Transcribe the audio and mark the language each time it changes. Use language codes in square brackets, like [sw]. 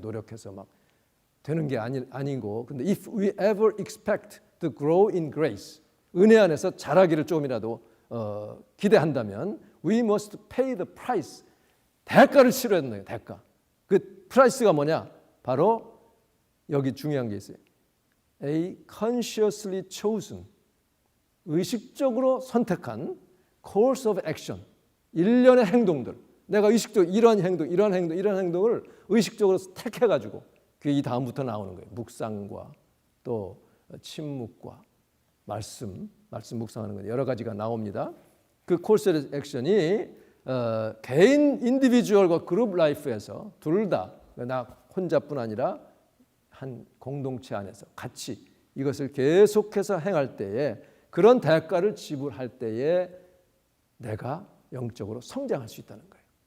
[ko] 노력해서 막 되는 게 아니고, 근데 [en] if we ever expect to grow in grace, [ko] 은혜 안에서 자라기를 조금이라도 기대한다면, [en] we must pay the price. [ko] 대가를 치러야 된다. 대가. 그 프라이스가 뭐냐? 바로 여기 중요한 게 있어요. [en] A consciously chosen, [ko] 의식적으로 선택한 [en] course of action, [ko] 일련의 행동들. 내가 의식적으로 이런 행동을 의식적으로 택해가지고, 그게 이 다음부터 나오는 거예요. 묵상과 또 침묵과 말씀 묵상하는 거 여러 가지가 나옵니다. 그 course of action이 개인 인디비주얼과 그룹 라이프에서 둘 다, 나 혼자뿐 아니라 한 공동체 안에서 같이 이것을 계속해서 행할 때에, 그런 대가를 지불할 때에 내가 영적으로 성장할 수 있다는 거예요.